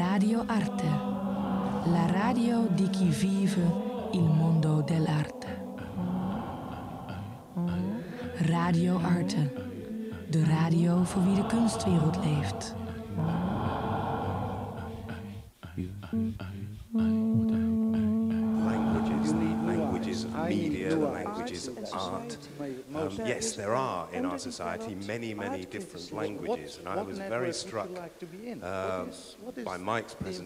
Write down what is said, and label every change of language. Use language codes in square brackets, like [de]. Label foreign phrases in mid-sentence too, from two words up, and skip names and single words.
[it] Radio Arte, la radio di chi vive il mondo dell'arte. Radio Arte, [nl] de radio voor wie de kunstwereld leeft. [en] Languages of media, the languages of art. Yes, there are in our society many different languages, and I was very struck by Mike's presentation.